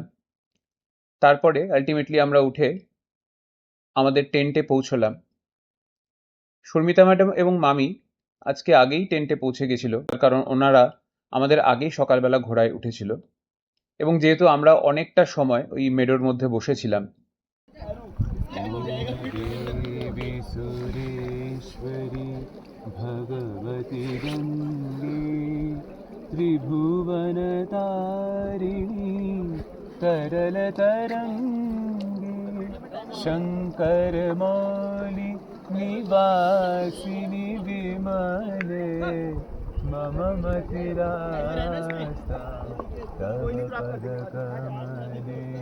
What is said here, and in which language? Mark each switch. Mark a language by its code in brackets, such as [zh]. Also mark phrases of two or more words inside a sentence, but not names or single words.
[bn] তারপরে আলটিমেটলি আমরা উঠে আমাদের টেন্টে পৌঁছলাম। শর্মিতা ম্যাডাম এবং মামি আজকে আগেই টেন্টে পৌঁছে গেছিল, কারণ ওনারা আমাদের আগেই সকালবেলা ঘোড়ায় উঠেছিল। এবং যেহেতু আমরা অনেকটা সময় ওই মেডোর মধ্যে বসেছিলাম, [sa] देवी सुरेश्वरी भगवती गंगे त्रिभुवनतारिणी तरल तरंगे शंकर मौली निवासिनी विमले मम मतिरास्ता तव पद कमले